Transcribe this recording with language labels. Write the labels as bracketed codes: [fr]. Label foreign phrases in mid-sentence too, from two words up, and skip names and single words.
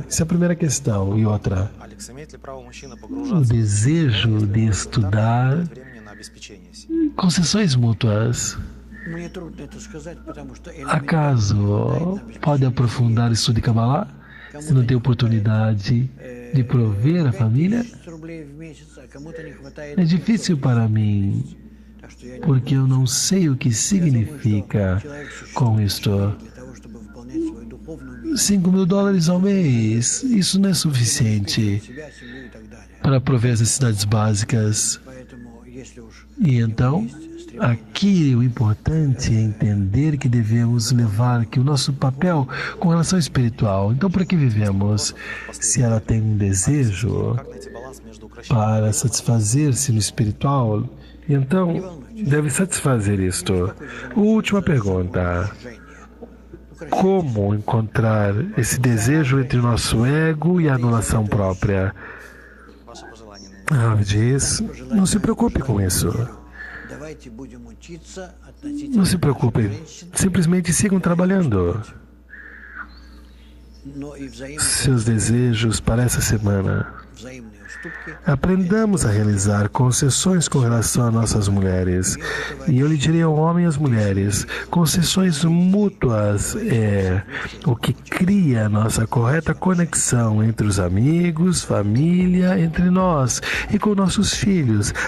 [pt] Essa é a primeira questão. E outra, o desejo de estudar concessões mútuas. Acaso pode aprofundar o estudo de Kabbalah? Se não tem oportunidade de prover a família, [ru] 5000 рублей в месяц, а кому-то не хватает. [pt] é difícil para mim, [ru] Так что я [pt] porque eu não sei o que significa com isto. [ru] для того, чтобы выполнять свою духовную миссию, [pt] $5.000 ao mês, isso não é suficiente [ru] себя, семью и так далее. [pt] para prover as necessidades básicas. [ru] Поэтому, если уж [pt] E então, aqui o importante é entender que devemos levar que o nosso papel com relação espiritual. Então, para que vivemos? Se ela tem um desejo [ru] Как найти баланс между украшением [pt] para satisfazer-se no espiritual, então deve satisfazer isto. Última pergunta. Como encontrar esse desejo entre o nosso ego e a anulação própria? [ru] ваше пожелание на [pt] Rav diz, não se preocupe com isso. [ru] давайте будем учиться [pt] Não [ru] относительно [pt] se preocupe. Simplesmente sigam trabalhando. [ru] но и [pt] Seus desejos para essa semana. [ru] взаимные уступки. [pt] Aprendamos a realizar concessões com relação a nossas mulheres. E eu lhe diria ao homem e às mulheres, concessões mútuas é o que cria a nossa correta conexão entre os amigos, família, entre nós e com nossos filhos.